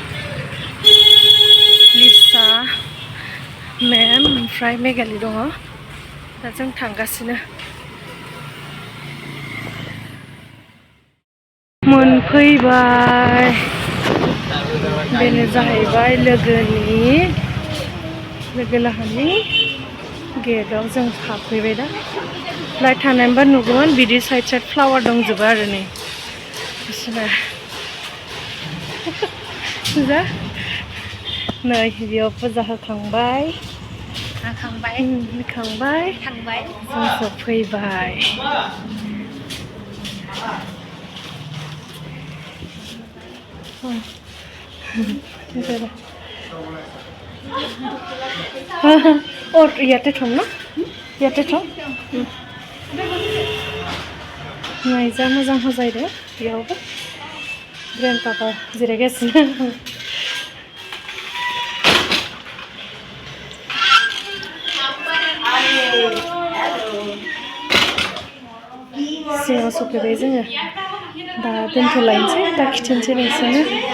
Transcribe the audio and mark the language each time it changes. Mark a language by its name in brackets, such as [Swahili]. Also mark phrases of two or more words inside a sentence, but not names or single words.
[Bodo] लिसा मेम ओमफ्राय मेघालि दङ दा जों थांगासिनो मोनफैबाय बेनो जाहैबाय लोगो लाहानि गेटआव जों हाबफैबाय दा लाइट थानायमोनबा नुगौमोन बिदि साइड फ्लावार दंजोबो आरो नै बिसोरना फुजा नै बेयाव फुजा होखांबाय जों सफैबाय [Assamese] ইয়াতে থ'ম ন ইয়াতে থ'ম [Bodo] नायजा मोजां होजायदो बेयावबो ग्रेन्ड पापा जिरायगासिनो सिङाव सफैबाय जोङो दा दोनथ'लायनोसै दा खिथिनोसै नोंसोरनो